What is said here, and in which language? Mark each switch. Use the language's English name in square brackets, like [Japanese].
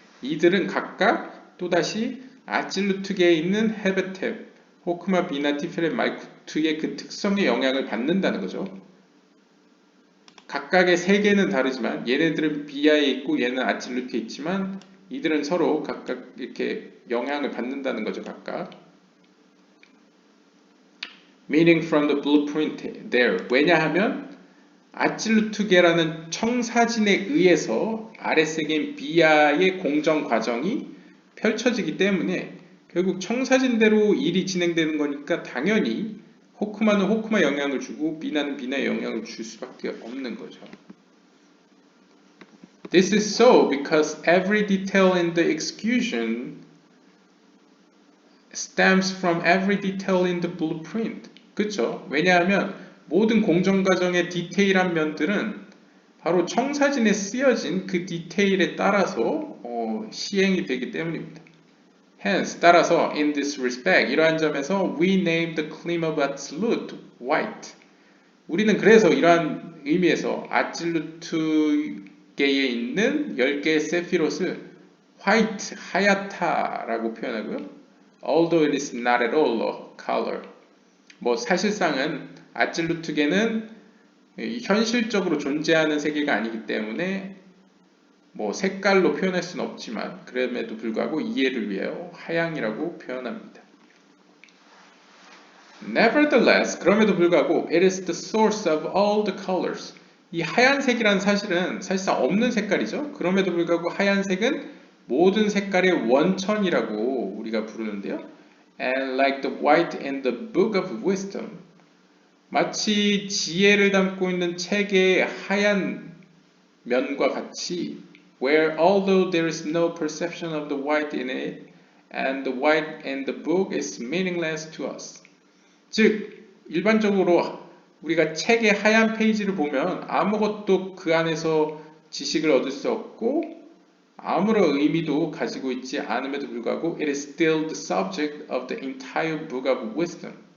[Korean] 이들은 각각 또다시 아찔루트계에 있는 헤베템, 호크마, 비나, 티페레트, 말쿠트의 그 특성의 영향을 받는다는 거죠. 각각의 세계는 다르지만 얘네들은 비아에 있고 얘는 아찔루트에 있지만 이들은 서로 각각 이렇게 영향을 받는다는 거죠. 각각. [English] Meaning from the blueprint there. [Korean] 왜냐하면 아찔루트계라는 청사진에 의해서 아랫세계인 비아의 공정 과정이 펼쳐지기 때문에 결국 청사진대로 일이 진행되는 거니까 당연히 호크마는 호크마 영향을 주고 비나는 비나의 영향을 줄 수밖에 없는 거죠. [English] This is so because every detail in the execution stems from every detail in the blueprint. [Korean] 그렇죠? 왜냐하면 모든 공정 과정의 디테일한 면들은 바로 청사진에 쓰여진 그 디테일에 따라서 시행이 되기 때문입니다. [English] Hence, [Korean] 따라서 [English] in this respect, [Korean] 이러한 점에서 [English] we name the claim of absolute white. [Korean] 우리는 그래서 이러한 의미에서 아찔루트계에 있는 10개의 세피롯을 white, 하얗다라고 표현하고요. [English] Although it is not at all a color. [Korean] 사실상은 아찔루트계는 현실적으로 존재하는 세계가 아니기 때문에 색깔로 표현할 수는 없지만 그럼에도 불구하고 이해를 위하여 하양이라고 표현합니다. [English] Nevertheless, [Korean] 그럼에도 불구하고 [English] it is the source of all the colors. [Korean] 이 하얀색이란 사실은 사실상 없는 색깔이죠. 그럼에도 불구하고 하얀색은 모든 색깔의 원천이라고 우리가 부르는데요. [English] And like the white in the book of wisdom, [Korean] 마치 지혜를 담고 있는 책의 하얀 면과 같이 [English] where although there is no perception of the white in it and the white in the book is meaningless to us. [Korean] 즉 일반적으로 우리가 책의 하얀 페이지를 보면 아무것도 그 안에서 지식을 얻을 수 없고 아무런 의미도 가지고 있지 않음에도 불구하고 [English] it is still the subject of the entire book of wisdom.